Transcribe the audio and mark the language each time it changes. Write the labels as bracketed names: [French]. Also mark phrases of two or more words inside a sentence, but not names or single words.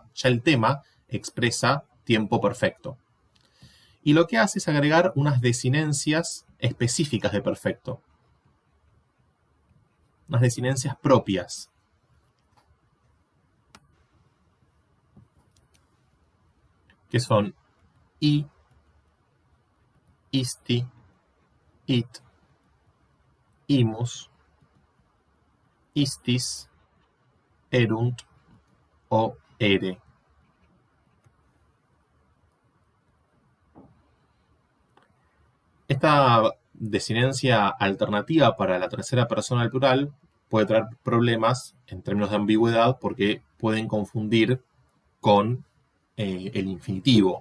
[Spanish] Ya el tema expresa tiempo perfecto. Y lo que hace es agregar unas desinencias específicas de perfecto. Unas desinencias propias. Que son [Latin] I, isti, it, imus, istis, erunt o ere. [Spanish] Esta desinencia alternativa para la tercera persona del plural puede traer problemas en términos de ambigüedad porque pueden confundir con el infinitivo.